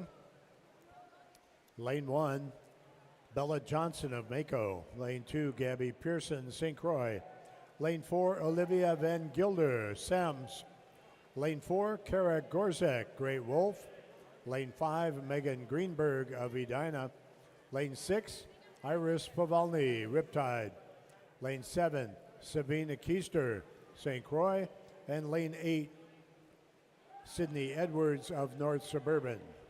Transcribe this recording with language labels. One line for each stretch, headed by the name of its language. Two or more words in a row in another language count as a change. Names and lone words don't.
English: Lane 1, Bella Johnson of Mako. Lane 2, Gabby Pearson, St. Croix. Lane 4, Olivia Van Gilder, Sams. Lane 4, Kara Gorzek, Great Wolf. Lane 5, Megan Greenberg of Edina. Lane 6, Iris Pavalny, Riptide. Lane 7, Sabina Keister, St. Croix. And lane 8, Sydney Edwards of North Suburban.